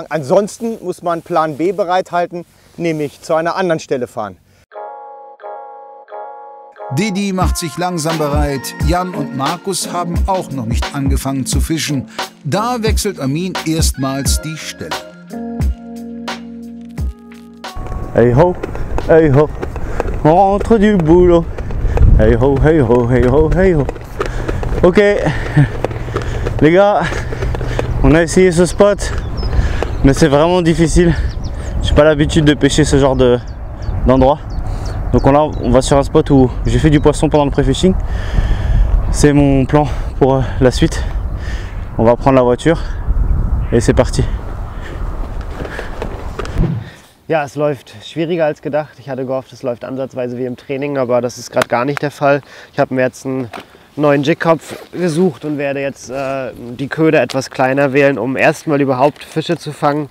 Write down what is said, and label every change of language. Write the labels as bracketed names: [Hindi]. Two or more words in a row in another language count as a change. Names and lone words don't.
[German] Ansonsten muss man Plan B bereithalten, nämlich zu einer anderen Stelle fahren. Didi macht sich langsam bereit. Jan und Markus haben auch noch nicht angefangen zu fischen. Da wechselt Armin erstmals die Stelle. [French] Hey ho, rentre du boulot. Hey ho, hey ho, hey ho, hey ho. Ok, les gars, on a essayé ce spot, mais c'est vraiment difficile. J'ai pas l'habitude de pêcher ce genre d'endroit. Donc on va sur un spot où j'ai fait du poisson pendant le pré-fishing. C'est mon plan pour la suite. On va prendre la voiture et c'est parti. [German] Ja, es läuft schwieriger als gedacht. Ich hatte gehofft, es läuft ansatzweise wie im Training, aber das ist gerade gar nicht der Fall. Ich habe mir jetzt einen neuen Jigkopf gesucht und werde jetzt die Köder etwas kleiner wählen, um erstmal überhaupt Fische zu fangen.